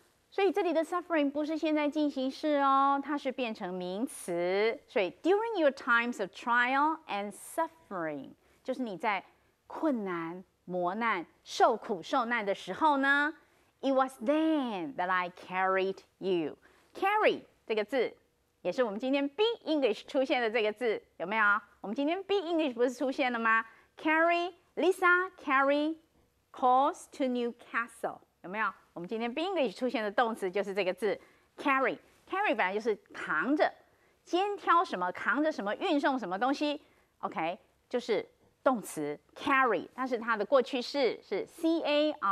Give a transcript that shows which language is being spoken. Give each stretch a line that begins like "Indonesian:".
Chinese: 所以这里的 suffering 不是现在进行式哦，它是变成名词。所以
English: during your times of trial and suffering，
Chinese: 就是你在困难、磨难、受苦受难的时候呢。
English: It was then that I carried you.
Chinese: Carry 这个字也是我们今天 Be English 出现的这个字，有没有？我们今天 Be English 不是出现了吗 ？
English: Carry Lisa carry calls to Newcastle，
Chinese: 有没有？我们今天 Be English 出现的动词就是这个字 carry。 carry 本来就是扛着、肩挑什么、扛着什么、运送什么东西 ，OK， 就是动词 carry， 但是它的过去式是 C-A-R-R-I-E-D。